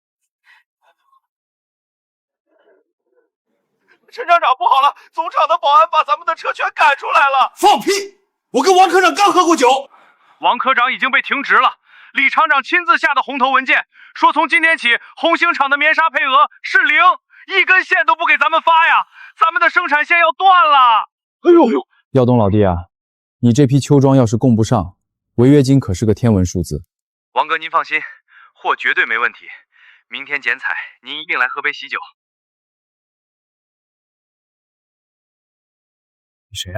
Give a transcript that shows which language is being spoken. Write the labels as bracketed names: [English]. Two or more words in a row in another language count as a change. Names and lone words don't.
[Chinese] 陳廠長，不好了！總廠的保安把咱們的車全趕出来了！放屁！我跟王科長剛喝過酒。王科長已經被停職了。李廠長親自下的紅頭文件，說從今天起，紅星廠的棉紗配額是0，一根線都不給咱們發呀！咱們的生產線要斷了！哎呦，耀東老弟啊， 你这批秋裝要是供不上，违约金可是个天文数字。王哥您放心，货绝对没问题。明天剪彩，您一定来喝杯喜酒。你谁啊？